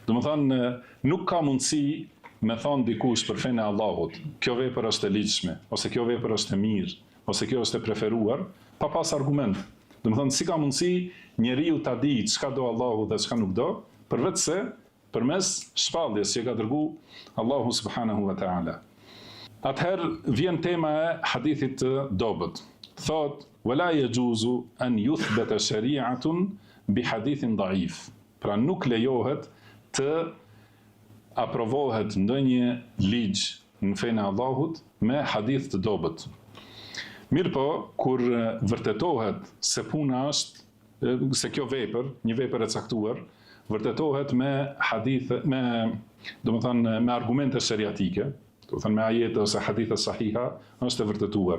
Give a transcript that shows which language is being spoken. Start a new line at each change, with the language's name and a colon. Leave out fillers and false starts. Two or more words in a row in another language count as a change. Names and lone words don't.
Albanian: Domethënë nuk ka mundësi me thonë dikush për fenë e Allahut, kjo vepër është e ligjshme, ose kjo vepër është e mirë, ose kjo është e preferuar, pa pas argument. Domethënë si ka mundësi njeriu ta di çka do Allahu dhe çka nuk do, përveç se përmes shpalljes që ka dërguar Allahu
Arabic: سبحانه وتعالى.
Albanian: Atëherë vjen tema e hadithit të dobët. Thot,
Arabic: ولا يجوز أن يثبت شريعة بحديث ضعيف.
Albanian: Pra nuk lejohet të aprovohet ndonjë ligj në fenë e Allahut me hadith të dobët. Mirë po, kur vërtetohet se puna është, se kjo vepër, një vepër e caktuar, vërtetohet me hadith, me argumente shariatike, do të thënë me ajete ose hadithe sahiha, është e vërtetuar.